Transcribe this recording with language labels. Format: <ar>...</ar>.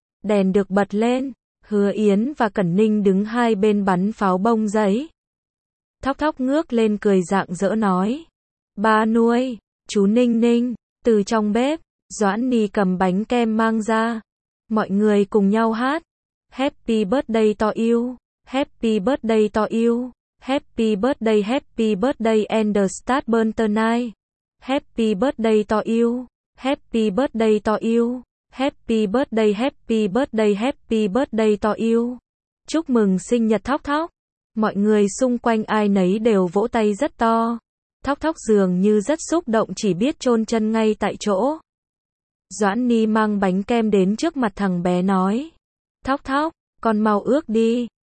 <vi>Đèn được bật lên. Hứa Yến và Cẩn Ninh đứng hai bên bắn pháo bông giấy. Thóc Thóc ngước lên cười rạng rỡ nói. Ba nuôi, chú Ninh Ninh, từ trong bếp, Doãn Ni cầm bánh kem mang ra. Mọi người cùng nhau hát.</vi> <en>Happy birthday to you, happy birthday to you, happy birthday and the start burn tonight. Happy birthday to you, happy birthday to you. Happy birthday, happy birthday, happy birthday to you.</en> <vi>Chúc mừng sinh nhật Thóc Thóc. Mọi người xung quanh ai nấy đều vỗ tay rất to. Thóc Thóc dường như rất xúc động chỉ biết chôn chân ngay tại chỗ. Doãn Ni mang bánh kem đến trước mặt thằng bé nói. Thóc Thóc, con mau ước đi.</vi>